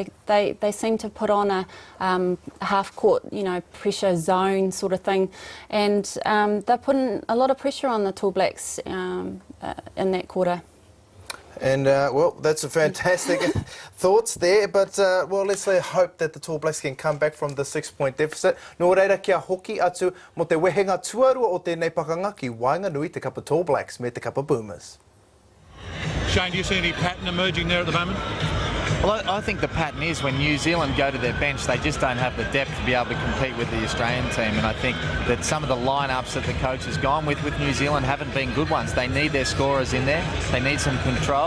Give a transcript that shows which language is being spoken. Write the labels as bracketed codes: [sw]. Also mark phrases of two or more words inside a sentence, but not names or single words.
[en] They seem to put on a half-court, pressure zone sort of thing, and they're putting a lot of pressure on the Tall Blacks in that quarter. And, well, that's a fantastic thoughts there, but, well, let's hope that the Tall Blacks can come back from the 6-point deficit. [mi] Nō reira kia hoki atu mo te wehenga tuarua o tēnei pakanga ki Wainganui te kapa Tall Blacks me te kapa Boomers. [en] Shane, do you see any pattern emerging there at the moment? Well, I think the pattern is when New Zealand go to their bench, they just don't have the depth to be able to compete with the Australian team. And I think that some of the lineups that the coach has gone with New Zealand haven't been good ones. They need their scorers in there. They need some control.